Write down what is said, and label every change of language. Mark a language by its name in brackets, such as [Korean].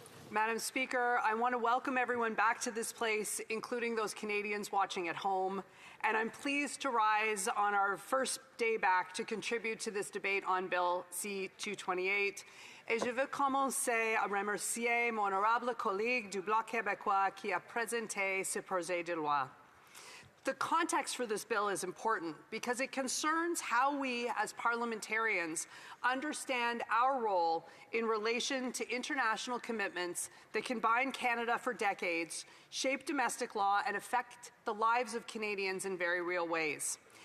[English] Madam Speaker, I want to welcome everyone back to this place, including those Canadians watching at home. And I'm pleased to rise on our first day back to contribute to this debate on Bill C-228. [French] Et je veux commencer à remercier mon honorable collègue du Bloc québécois qui a présenté ce projet de loi. [English] The context for this bill is important because it concerns how we as parliamentarians understand our role in relation to international commitments that can bind Canada for decades, shape domestic law, and affect the lives of Canadians in very real ways.